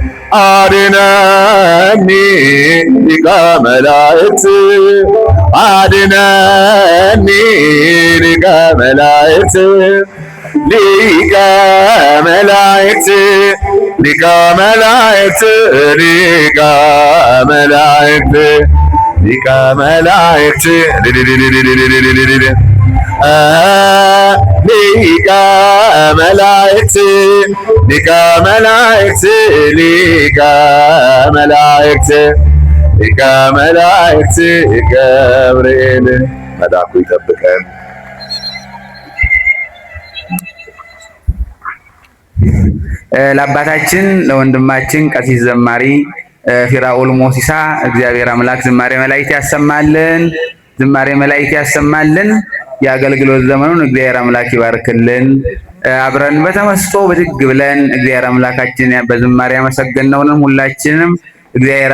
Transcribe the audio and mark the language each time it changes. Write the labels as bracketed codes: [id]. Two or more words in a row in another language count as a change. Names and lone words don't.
[am] አድነኒ ሊቀ መላእክት አድነኒ ሊቀ መላእክት ሊቀ መላእክት ሊቀ መላእክት ሊቀ መላእክት ሊቀ መላእክት ሊቀ መላእክት ሊቀ መላእክት ሊቀ መላእክት ሊቀ መላእክት ገብርኤል መልአኩ ይጠብቀን። ለአባታችን ለወንድማችን ቀሲስ ዘማሪ ፊራኦል ሞሲሳ እግዚአብሔር አምላክ ዝማሬ መላእክት ያሰማልን፣ ዝማሬ መላእክት ያሰማልን። የአገልግሎት ዘመኑን እግዚአብሔር አምላክ ይባርክልን። አብረን በተመስጦ ብድግ ብለን እግዚአብሔር አምላካችን በዝማሬ ያመሰገነውንም ሁላችንም እግዚአብሔር